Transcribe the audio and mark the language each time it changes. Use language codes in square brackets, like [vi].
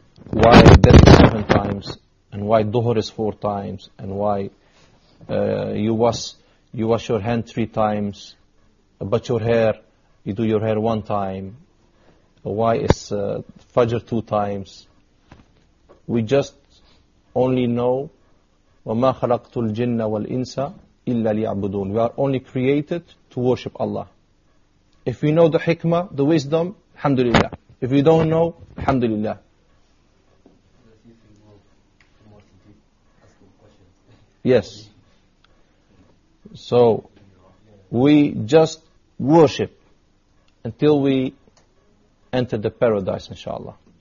[en] Why that is seven times and why Duhur is four times and why you wash your hand three times, but your hair, you do your hair one time. Why is Fajr two times? We just only know [ar] وَمَا خَلَقْتُ الْجِنَّ وَالْإِنسَ إِلَّا لِيَعْبُدُونَ. [en] We are only created to worship Allah. If we know the hikmah, the wisdom, alhamdulillah. If we don't know, alhamdulillah. Yes. So, we just worship until we enter the paradise, inshallah.